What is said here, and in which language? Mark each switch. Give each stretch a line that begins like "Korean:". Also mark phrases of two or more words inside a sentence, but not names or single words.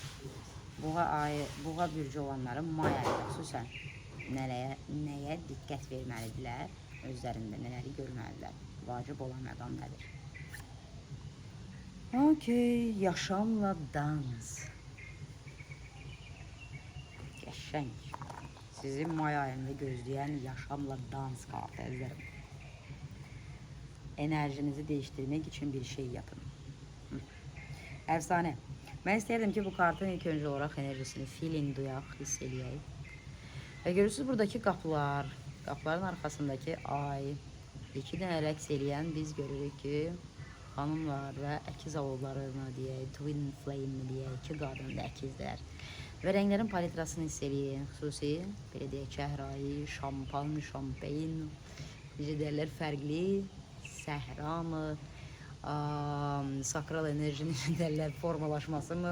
Azerbaijani: Boğa bürcü olanların may ayında xüsusən nəyə diqqət verməlidirlər? Özlərində nələri görməlidirlər? Vacib olan məqam nədir? Okey, yaşamla dans. Qəşəng. Sizin may ayında gözləyən yaşamla dans kartı əzizlərim.
Turkish: Enerjinizi değiştirmek için bir şey yapın. Efsane. Ben isterdim ki bu kartın ilk önce olarak enerjisini feeling
Azerbaijani: duyaq, hiss eləyək. Və görürsünüz buradaki qapılar, qapıların arkasındaki ay, iki dənə rəqs eləyən biz görürük ki, xanımlar və əkiz oğullarına deyək,
English: twin flame
Azerbaijani: deyək, iki qadın da əkizlər. Və rənglərin palitrasını hiss eləyin, xüsusi, belə deyək, çəhrayı, şampan, şampeyn, necə deyərlər, fərqli, səhra mı, sakral enerjinin derlər formalaşması mı?